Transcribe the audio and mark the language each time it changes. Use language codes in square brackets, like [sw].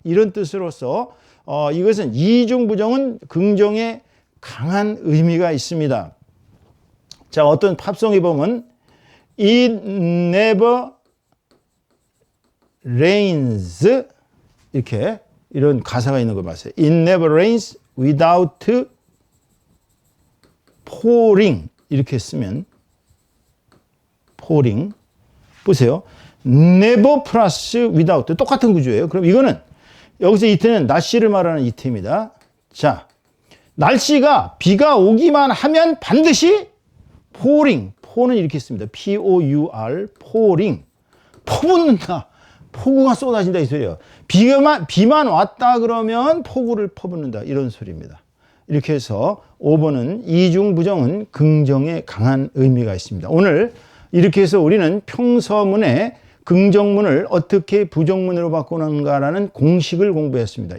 [ko] 이런 뜻으로서 이것은 이중 부정은 긍정에 강한 의미가 있습니다. 자, 어떤 팝송에 보면 [en] It never rains [ko] 이렇게 이런 가사가 있는 걸 봤어요. [en] It never rains without pouring [ko] 이렇게 쓰면 [en] pouring [ko] 보세요. never 플러스 without 똑같은 구조예요. 그럼 이거는 여기서 이트는 날씨를 말하는 이트입니다. 자, 날씨가 비가 오기만 하면 반드시 pouring 포는 이렇게 씁니다. [en] P-O-U-R pouring 퍼붓는다. [ko] 폭우가 쏟아진다 이 소리예요. 비만 왔다 그러면 폭우를 퍼붓는다 이런 소리입니다. 이렇게 해서 5번은 이중 부정은 긍정에 강한 의미가 있습니다. 오늘 이렇게 해서 우리는 평서문의 긍정문을 어떻게 부정문으로 바꾸는가라는 공식을 공부했습니다.